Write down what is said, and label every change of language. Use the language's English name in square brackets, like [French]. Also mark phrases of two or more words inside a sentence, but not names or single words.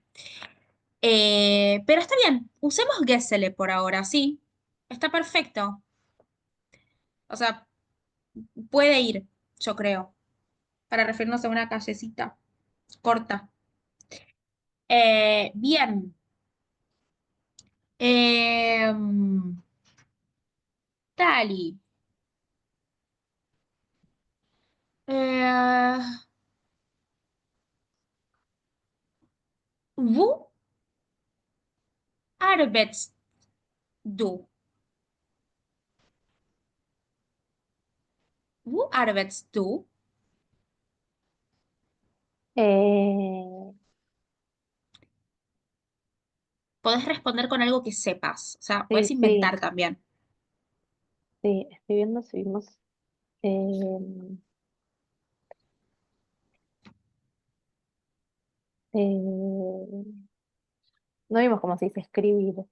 [Spanish] Pero está bien, usemos Geselle por ahora, sí. Está perfecto. O sea, puede ir, yo creo, para referirnos a una callecita corta. Bien. Tali. [German] Eh, Wo arbeitest du? Wo arbeitest du? Eh, [Spanish] Podés responder con algo que sepas. O sea, podés sí, sí, inventar también. sí, estoy viendo si vimos. eh, eh, no vimos cómo se dice escribir.